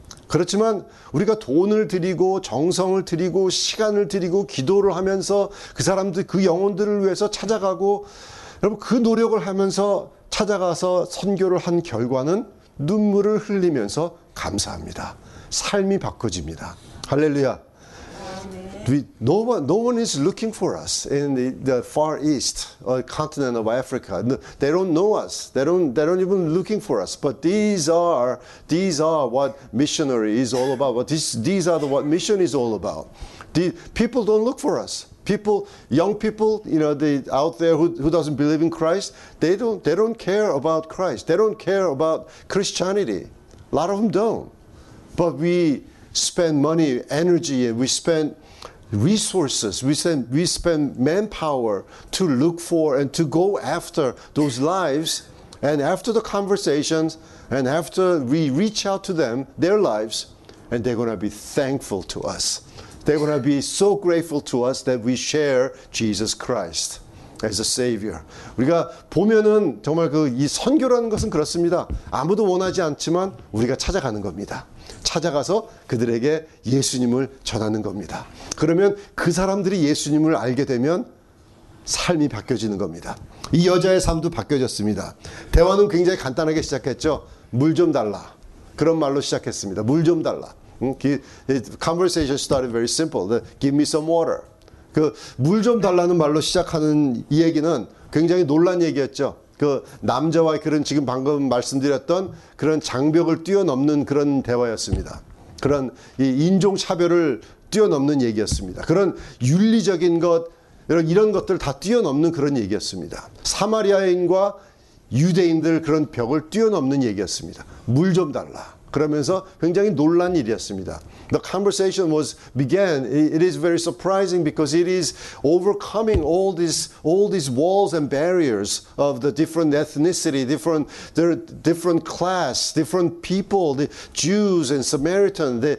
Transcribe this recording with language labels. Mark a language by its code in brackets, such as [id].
[ko] 그렇지만 우리가 돈을 들이고 정성을 들이고 시간을 들이고 기도를 하면서 그 사람들, 그 영혼들을 위해서 찾아가고, 여러분 그 노력을 하면서 찾아가서 선교를 한 결과는 눈물을 흘리면서 감사합니다. 삶이 바꿔집니다. 할렐루야. [en] No one is looking for us in the Far East or continent of Africa. They don't know us. They don't even looking for us. But these are what missionary is all about. These are what mission is all about. People don't look for us. Young people, out there who doesn't believe in Christ, they don't care about Christ. They don't care about Christianity. A lot of them don't. But we spend money, energy, and we spend resources, we spend manpower to look for and to go after those lives, and after the conversations and after we reach out to them, their lives, and they're going to be thankful to us. They're going to be so grateful to us that we share Jesus Christ as a Savior. [ko] 우리가 보면은 정말 이 선교라는 것은 그렇습니다. 아무도 원하지 않지만 우리가 찾아가는 겁니다. 찾아가서 그들에게 예수님을 전하는 겁니다. 그러면 그 사람들이 예수님을 알게 되면 삶이 바뀌어지는 겁니다. 이 여자의 삶도 바뀌어졌습니다. 대화는 굉장히 간단하게 시작했죠. 물 좀 달라. 그런 말로 시작했습니다. 물 좀 달라. [en] Conversation started very simple. Give me some water. [ko] 그 물 좀 달라는 말로 시작하는 이 얘기는 굉장히 놀란 얘기였죠. 그 남자와 그런 지금 방금 말씀드렸던 그런 장벽을 뛰어넘는 그런 대화였습니다. 그런 이 인종 차별을 뛰어넘는 얘기였습니다. 그런 윤리적인 것 이런 것들 다 뛰어넘는 그런 얘기였습니다. 사마리아인과 유대인들 그런 벽을 뛰어넘는 얘기였습니다. 물 좀 달라. 그러면서 굉장히 놀란 일이었습니다. [en] The conversation it is very surprising because it is overcoming all these walls and barriers of the different ethnicity, different class, different people, the Jews and Samaritans.